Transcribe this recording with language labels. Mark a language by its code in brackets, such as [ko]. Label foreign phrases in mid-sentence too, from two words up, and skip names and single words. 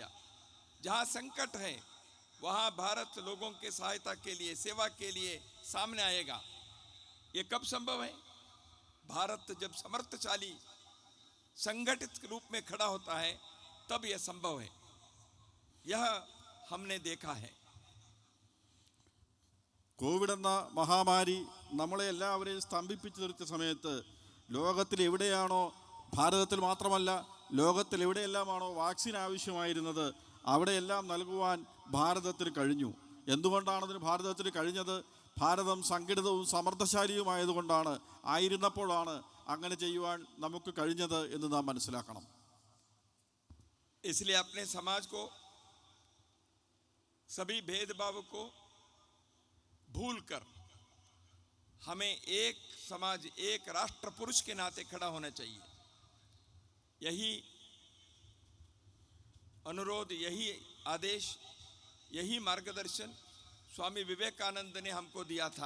[hi] जहाँ संकट है वहाँ भारत लोगों के सहायता के लिए, सेवा के लिए सामने आएगा. ये कब संभव है? भारत जब समर्थशाली संगठित रूप में खड़ा होता है तब यह संभव है. यह हमने देखा है. [ml] കോവിഡ് എന്ന മഹാമാരി നമ്മളെ എല്ലാവരെയും സ്തംഭിപ്പിച്ചു നിർത്തിയ സമയത്ത് ലോകത്തിൽ എവിടെയാണോ, ഭാരതത്തിൽ മാത്രമല്ല ലോകത്തിൽ എവിടെയെല്ലാമാണോ വാക്സിൻ ആവശ്യമായിരുന്നത് അവിടെയെല്ലാം നൽകുവാൻ ഭാരതത്തിന് കഴിഞ്ഞു. എന്തുകൊണ്ടാണതിന് ഭാരതത്തിന് കഴിഞ്ഞത്? ഭാരതം സംഘടിതവും സമർത്ഥശാലിയുമായതുകൊണ്ടാണ്, ആയിരുന്നപ്പോഴാണ് അങ്ങനെ ചെയ്യുവാൻ നമുക്ക് കഴിഞ്ഞത് എന്ന് നാം മനസ്സിലാക്കണം. [hi] इसलिए अपने समाज को, सभी भेदभाव को भूलकर हमें एक समाज, एक राष्ट्र पुरुष के नाते खड़ा होना चाहिए. यही अनुरोध, यही आदेश, यही मार्गदर्शन स्वामी विवेकानंद ने हमको दिया था.